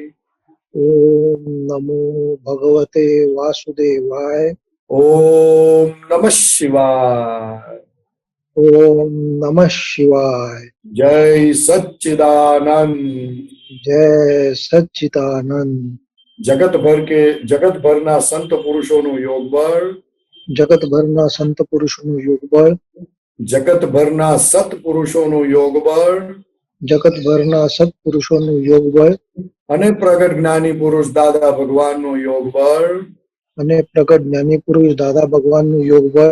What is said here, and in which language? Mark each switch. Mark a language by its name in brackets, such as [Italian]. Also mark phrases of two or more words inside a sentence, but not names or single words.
[Sanskrit] ओम नमो भगवते वासुदेवाय, ओम नमः शिवाय, ओम नमः शिवाय। जय सच्चिदानंद, जय सच्चिदानंद। [Gujarati] जगत भરના સંત પુરુષોનું યોગ બળ, જગત ભરના સંત પુરુષોનું યોગ બળ, જગત ભરના સત્પુરુષોનું યોગ બળ, જગત ભરના સત્પુરુષોનું યોગ બળ, અને પ્રગટ જ્ઞાની પુરુષ દાદા ભગવાનનું યોગ બળ, અને પ્રગટ જ્ઞાની પુરુષ દાદા ભગવાનનું યોગ બળ,